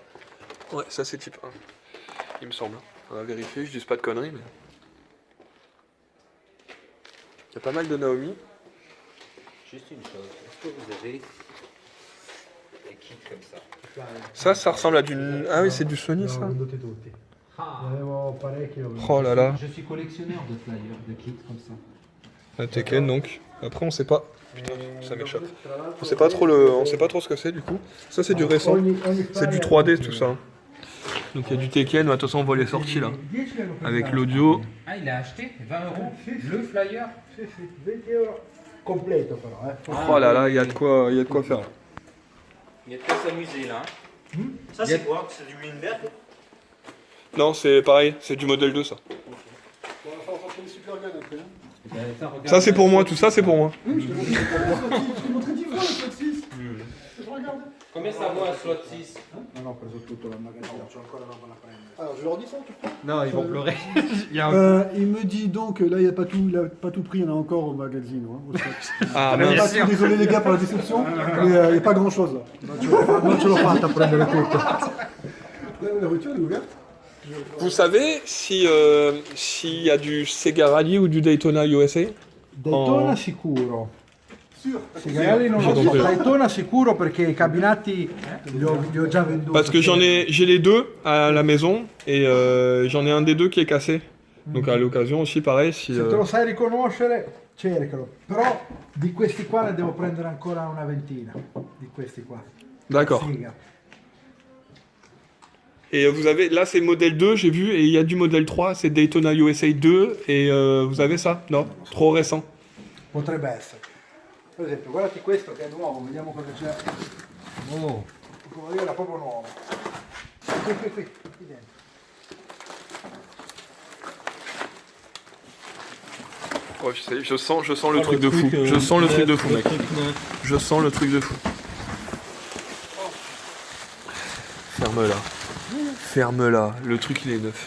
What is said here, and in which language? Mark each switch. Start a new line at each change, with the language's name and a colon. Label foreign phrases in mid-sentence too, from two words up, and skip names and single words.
French: Ouais, ça, c'est type 1. Il me semble. On va vérifier, je dis pas de conneries, mais... Il y a pas mal de Naomi. Juste une chose, est-ce que vous avez des kits comme ça? Ça ressemble à du... Ah oui, c'est du Sony, ça.
Italian: tutti. Ne avevo parecchi.
French: Oh là là. Je suis collectionneur de flyers, de kits comme ça. La Tekken, donc. Après, on sait pas... Putain, ça m'échappe. On sait pas trop on sait pas trop ce que c'est, du coup. Ça, c'est du récent. C'est du 3D, tout ça. Donc, il y a du Tekken. De toute façon, on voit les sorties, là. Avec l'audio. Ah, il a acheté 20 € le flyer.
Italian: Sì, 20 euro completo però,
French: Oh là là, il y a de quoi faire. Il y a de quoi s'amuser là. Ça c'est quoi? C'est du Winberg? Non, c'est pareil. C'est du modèle 2, ça. On va faire des
English: super guns
French: après. Ça, c'est pour moi. Tout ça, c'est pour moi. Je t'ai montré 10 fois le slot 6. Je regardais. Combien ça vaut un slot 6?
Italian: Non, ho preso tutto dal magazzino, c'ho ancora roba da prendere.
French: Alors, je leur dis ça, tu crois? Non, ils vont pleurer. Il me dit donc, là, il n'a pas tout pris, il y en a encore au magazine. Hein, au stock. Ah, Pas mince. tout, désolé les gars pour la déception, mais il n'y a pas grand chose là.
Italian: Non, ce l'ho fatta a prendere tutto.
French: La voiture elle est ouverte? Vous savez s'il y a du Sega Rally ou du Daytona USA?
Italian: Daytona sicuro.
French: Sûr.
Italian: Segarelli non lo so. Daytona sicuro perché i cabinati li ho già venduti.
French: Parce que j'ai les deux à la maison et j'en ai un des deux qui est cassé. Donc à l'occasion aussi pareil si...
Italian: Se te lo sai riconoscere, cercalo. Però di questi qua ne devo prendere ancora una ventina. Di questi qua.
French: D'accord.
Italian: Figa.
French: Et vous avez, là c'est modèle 2 j'ai vu et il y a du modèle 3, c'est Daytona USA 2 et vous avez ça? Non? Trop récent.
Italian: Potrebbe essere. Per esempio, guardati questo che è nuovo, vediamo cosa c'è. Oh, come dire, era proprio nuovo. Qui dentro.
French: Ouais, je sens le truc de fou. Je sens le truc de fou, mec. Je sens le truc de fou. Ferme-la. Ferme-la. Le truc il est neuf.